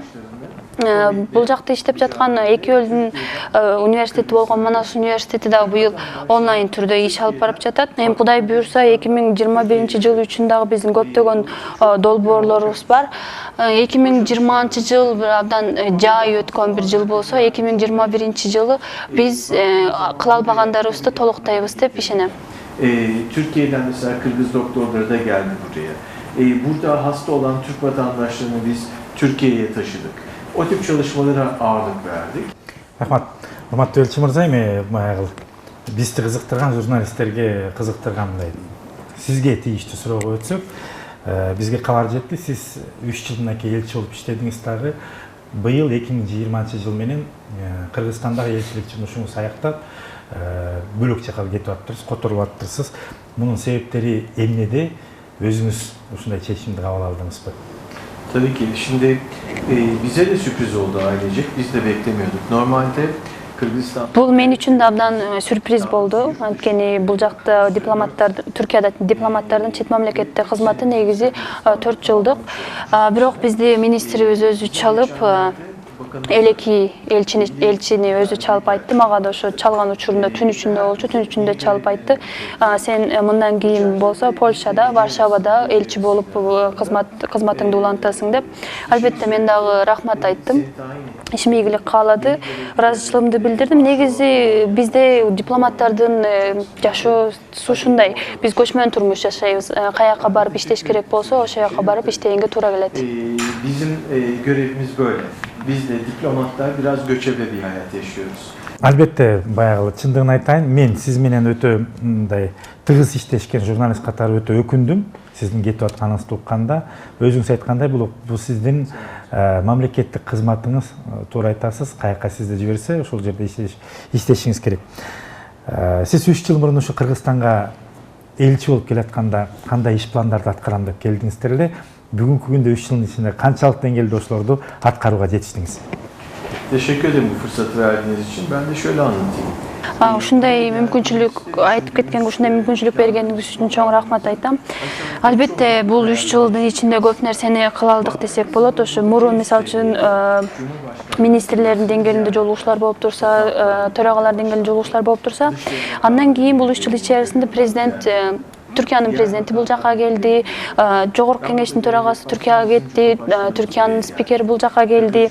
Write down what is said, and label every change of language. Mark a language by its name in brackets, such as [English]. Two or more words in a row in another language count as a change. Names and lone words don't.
[Kyrgyz] Бул жакта иштеп жаткан эки элдин университети болгон Манас университети да быйыл онлайн түрдө иш алып барып жатат. Эми Кудай буйрса 2021 жыл үчүн дагы биздин көптөгөн долбоорлорубуз бар. 2020 жыл бир абдан жай өткөн бир жыл болсо, 2021 жылы биз кыла албагандарыбызды толуктайбыз деп ишенем. [Turkish] Türkiye'den mesela Kırgız doktorları da geldi buraya. Burada hasta olan Türk vatandaşlarını biz Türkiye'ye taşıdık. O tip çalışmalara ağırlık verdik. [Kyrgyz] Рахмат. Урматтуу элчи мырза, эми бизди кызыктырган, журналисттерге кызыктыргандай сизге тийиштүү суроого өтсөк, бизге кабар жетти, сиз 3 жылдан кийин элчи болуп иштедиңиз дагы. Быйыл 2020 жыл менен Кыргызстандагы элчилик жумушуңуз аяктап, бөлөк жака кетип атыптырсыз, которуп атыптырсыз. Мунун себептери эмнеде? Өзүңүз ушундай чечимди кабыл алдыңызбы? [Turkish] Tabii ki. Şimdi bize de sürpriz oldu ailecek. Biz de beklemiyorduk. Normalde Kırgızistan... [Kyrgyz] Бул мен үчүн да абдан сюрприз болду. Анткени бул жакта дипломаттар, Түркияда дипломаттардын чет мамлекетте кызматы негизи 4 жылдык. Бирок бизди министрибиз өзү чалып, элеки элчини өзү чалып айтты мага да, ошо чалган учурунда түн ичинде болчу, түн ичинде чалып айтты. Сен мындан кийин болсо Польшада, Варшавада элчи болуп кызматыңды улантасың деп. Албетте мен дагы рахмат айттым. Ишим ийгилик каалады, ыраазычылыгымды билдирдим. Негизи бизде дипломаттардын жашоосу ушундай. Биз көчмөн турмуш жашайбыз. Каяка барып иштеш керек болсо, ошол жака барып иштегенге туура келет. [Turkish] Bizim görevimiz böyle. Biz de diplomatlar biraz göçebe bir hayat yaşıyoruz. [Kyrgyz] Албетте, баягы чындыгын айтайын, мен сиз менен өтө мындай тыгыз иштешкен журналист катары өтө өкүндүм. Сиздин кетип атканыңызды укканда, өзүңүз айткандай бул сиздин мамлекеттик кызматыңыз, туура айтасыз, каяка сизди жиберсе, ошол жерде иштешиңиз керек. Сиз 3 жыл мурун ушу Кыргызстанга элчи болуп келатканда кандай иш пландарды аткарам деп келдиңиздер эле? Бүгүнкү күндө 3 жылдын ичинде канчалык деңгээлде ошолорду аткарууга жетиштиңиз? [Turkish] Teşekkür ederim bu fırsatı verdiğiniz için. Ben de şöyle anlatayım. [Kyrgyz] Ушундай мүмкүнчүлүк айтып кеткенге, ушундай мүмкүнчүлүк бергениңиз үчүн чоң рахмат айтам. Албетте, бул 3 жылдын ичинде көп нерсени кыла алдык десек болот. Ошо мурун мисалы үчүн министрлердин деңгээлинде жолугушуулар болуп турса, төрагалар деңгээлинде жолугушуулар болуп турса, андан кийин бул 3 жыл ичерисинде президент Түркиянын президенти бул жака келди, жогорку кеңештин төрагасы Түркияга кетти, Түркиянын спикери бул жака келди.